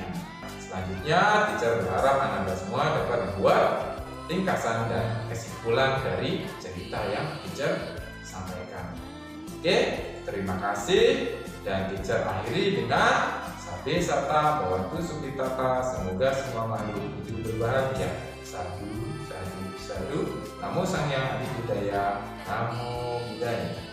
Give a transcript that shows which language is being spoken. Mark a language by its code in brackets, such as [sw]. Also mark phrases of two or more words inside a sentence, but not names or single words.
[id] Selanjutnya, teacher berharap Anda semua dapat membuat ringkasan dan kesimpulan dari cerita yang teacher sampaikan. Oke, terima kasih, dan teacher akhiri dengan [pi] Sabe Sata Bhavantu Sukhitata, [id] semoga semua makhluk hidup berbahagia. [pi] Sadu, sadu, sadu. Namo Sang Hyang Adi Budaya, Namo Buddhaya.